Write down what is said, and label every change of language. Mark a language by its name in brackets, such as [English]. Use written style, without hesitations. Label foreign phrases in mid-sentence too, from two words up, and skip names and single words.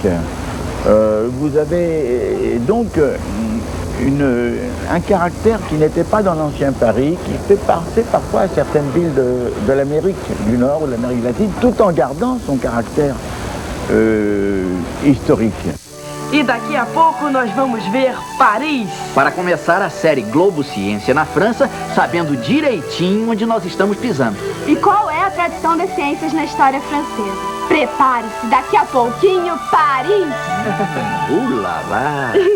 [French] Vous avez donc un caractère qui n'était pas dans l'ancien Paris, qui fait passer parfois à certaines villes de l'Amérique du Nord ou de l'Amérique latine, tout en gardant son caractère historique. [Portuguese] E daqui a pouco nós vamos ver Paris. Para começar a série Globo Ciência na França, sabendo direitinho onde nós estamos pisando. E qual é a tradição das ciências na história francesa? Prepare-se, daqui a pouquinho, Paris! Lá, lá!